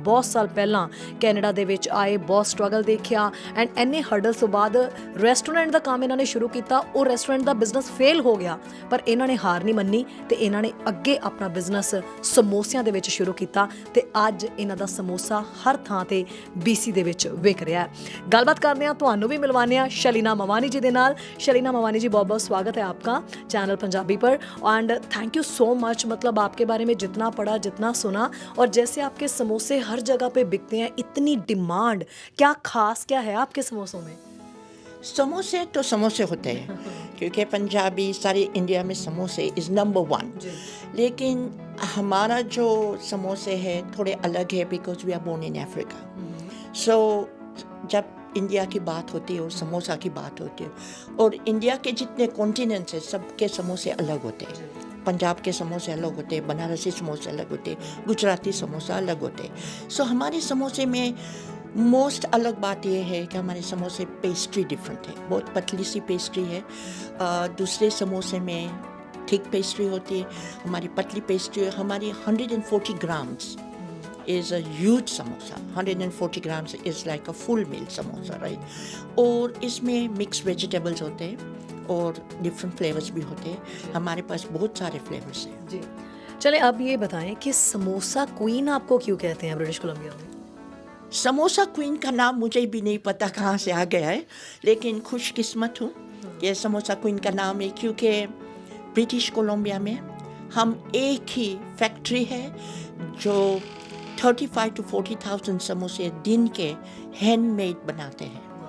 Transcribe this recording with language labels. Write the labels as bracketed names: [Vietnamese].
[Punjabi] ਬਹੁਤ ਸਾਲ ਪਹਿਲਾਂ ਕੈਨੇਡਾ ਦੇ ਵਿੱਚ ਆਏ, ਬਹੁਤ ਸਟਰਗਲ ਦੇਖਿਆ ਐਂਡ ਇੰਨੇ ਹਰਡਲਸ ਤੋਂ ਬਾਅਦ ਰੈਸਟੋਰੈਂਟ ਦਾ ਕੰਮ ਇਹਨਾਂ ਨੇ ਸ਼ੁਰੂ ਕੀਤਾ। ਉਹ ਰੈਸਟੋਰੈਂਟ ਦਾ ਬਿਜ਼ਨਸ ਫੇਲ ਹੋ ਗਿਆ, ਪਰ ਇਹਨਾਂ ਨੇ ਹਾਰ ਨਹੀਂ ਮੰਨੀ ਤੇ ਇਹਨਾਂ ਨੇ ਅੱਗੇ ਆਪਣਾ ਬਿਜ਼ਨਸ ਸਮੋਸਿਆਂ ਦੇ ਵਿੱਚ ਸ਼ੁਰੂ ਕੀਤਾ ਤੇ ਅੱਜ ਇਹਨਾਂ ਦਾ ਸਮੋਸਾ ਹਰ ਥਾਂ ਤੇ BC ਦੇ ਵਿੱਚ ਵਿਕ ਰਿਹਾ ਹੈ। ਗੱਲਬਾਤ ਕਰਦੇ ਹਾਂ, ਤੁਹਾਨੂੰ ਵੀ ਮਿਲਵਾਉਂਦੇ ਹਾਂ शलीना मवानी जी के नाल। [Hindi] शलीना मवानी जी, बहुत बहुत स्वागत है आपका चैनल पंजाबी पर [English] And thank you so much. [Hindi] मतलब आपके बारे में जितना पढ़ा, जितना सुना, और जैसे आपके समोसे हर जगह पे बिकते हैं, इतनी डिमांड, क्या खास क्या है आपके समोसों में? समोसे तो समोसे होते हैं क्योंकि पंजाबी सारे इंडिया में समोसे [English] Is number 1। [Hindi] लेकिन हमारा जो समोसे है थोड़े अलग है [English] Because we are born in Africa. [Hindi] सो जब इंडिया की बात होती है और समोसा की बात होती है, और इंडिया के जितने कॉन्टिनेंट्स हैं सबके समोसे अलग होते हैं। पंजाब के समोसे अलग होते हैं, बनारसी समोसे अलग होते हैं, गुजराती समोसा अलग होते हैं। सो हमारे समोसे में मोस्ट अलग बात यह है कि हमारे समोसे पेस्ट्री डिफरेंट है, बहुत पतली सी पेस्ट्री है। दूसरे समोसे में थिक पेस्ट्री होती है, हमारी पतली पेस्ट्री है। हमारी [English] 140 grams is a huge samosa. 140 grams is like a full meal samosa, right? [Hindi] और इसमें मिक्स वेजिटेबल्स होते हैं और डिफरेंट फ्लेवर्स भी होते हैं। हमारे पास बहुत सारे फ्लेवर्स हैं जी। चले अब ये बताएं कि समोसा क्वीन आपको क्यों कहते हैं ब्रिटिश कोलंबिया में? समोसा क्वीन का नाम मुझे भी नहीं पता कहाँ से आ गया है, लेकिन खुशकिस्मत हूँ कि समोसा क्वीन का नाम है क्योंकि ब्रिटिश कोलंबिया में हम एक ही फैक्ट्री है जो 35 to 40,000 समोसे दिन के हैंडमेड बनाते हैं।